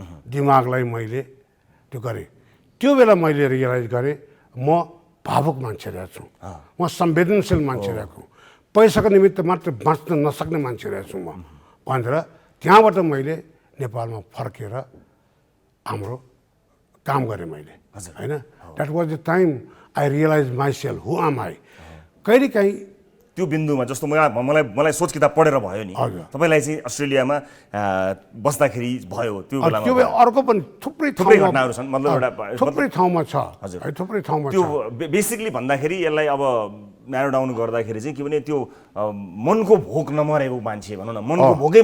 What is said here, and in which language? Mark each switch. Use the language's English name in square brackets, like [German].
[Nepali] दिमागलाई मैले त्यो गरेँ। त्यो बेला मैले रियलाइज गरेँ म भावुक मान्छे रहेछु, म संवेदनशील मान्छे रहेछु, पैसाको निमित्त मात्र बाँच्न नसक्ने मान्छे रहेछु म भनेर त्यहाँबाट मैले नेपालमा फर्केर हाम्रो काम गरेँ मैले, होइन? [English] That was the time I realize myself who am I. [Nepali] कहिलेकाहीँ त्यो बिन्दुमा जस्तो मलाई सोच किताब पढेर भयो नि, तपाईँलाई चाहिँ अस्ट्रेलियामा बस्दाखेरि भयो त्यो बेलामा? त्यो अर्को पनि थुप्रै घटनाहरू छन्, मतलब एउटा थुप्रै ठाउँमा छ। हजुर, थुप्रै ठाउँमा त्यो बेसिकली भन्दाखेरि यसलाई अब न्यारो डाउन गर्दाखेरि चाहिँ के भने त्यो मनको भोक नमरेको मान्छे भनौँ न, मनको भोकै